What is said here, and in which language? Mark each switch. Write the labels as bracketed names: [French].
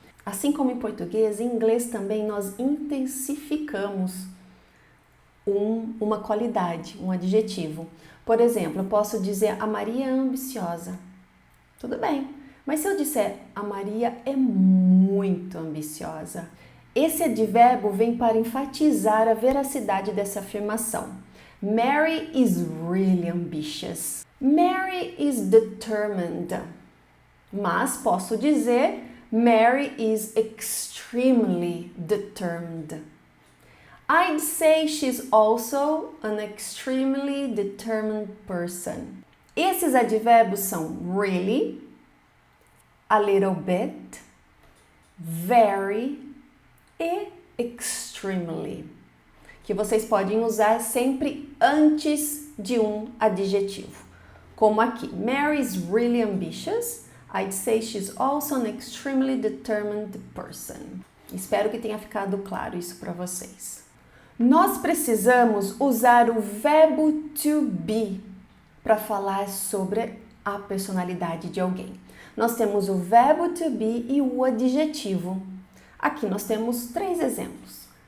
[Portuguese] Assim como em português, em inglês também nós intensificamos uma qualidade, um adjetivo. Por exemplo, eu posso dizer a Maria é ambiciosa. Tudo bem, mas se eu disser a Maria é muito ambiciosa, esse advérbio vem para enfatizar a veracidade dessa afirmação. [English] Mary is really ambitious. Mary is determined. [Portuguese] Mas posso dizer [English] Mary is extremely determined. I'd say she's also an extremely determined person. [Portuguese] Esses advérbios são really, a little bit, very e extremely, que vocês podem usar sempre antes de um adjetivo. Como aqui, [English] Mary is really ambitious. I'd say she's also an extremely determined person. [Portuguese] Espero que tenha ficado claro isso para vocês. Nós precisamos usar o verbo to be para falar sobre a personalidade de alguém. Nós temos o verbo to be e o adjetivo. Aqui nós temos 3 exemplos.